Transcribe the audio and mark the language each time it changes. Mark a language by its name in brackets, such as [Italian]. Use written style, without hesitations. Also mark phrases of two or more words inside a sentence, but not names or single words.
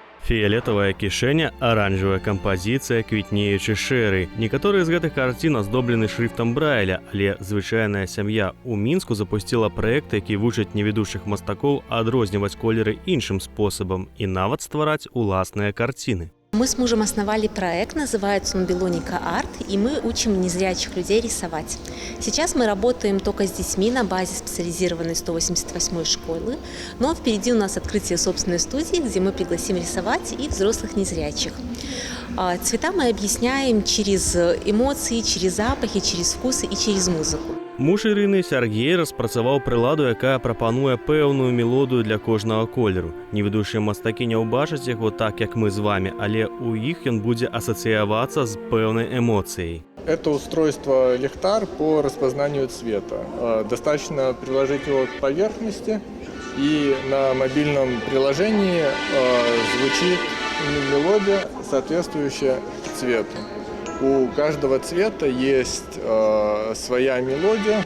[Belarusian] Фіялетавая кішэня, аранжавая кампазіцыя, квітнеючы шэры. Некаторыя з гэтых карцін аздоблены шрыфтам Брайля, але звычайная сям'я ў Мінску запусціла праект, які вучыць невідушых мастакоў адрозніваць колеры іншым спосабам і нават ствараць уласныя карціны. [Russian] Мы с мужем основали проект, называется он «Белоника Арт», и мы учим незрячих людей рисовать. Сейчас мы работаем только с детьми на базе специализированной 188-й школы, но впереди у нас открытие собственной студии, где мы пригласим рисовать и взрослых незрячих. Цвета мы объясняем через эмоции, через запахи, через вкусы и через музыку. [Belarusian] Муж Ірыны Сяргей распрацаваў прыладу, якая прапануе пэўную мелодыю для кожнага колеру. Невідушыя мастакі не ўбачаць яго так, як мы з вами, але ў іх ён будзе асацыявацца з пэўнай эмоцыяй. [Russian] Это устройство лихтар по распознанию цвета. Достаточно приложить его к поверхности, и на мобильном приложении звучит мелодия, соответствующая цвету. У каждого цвета есть своя мелодия.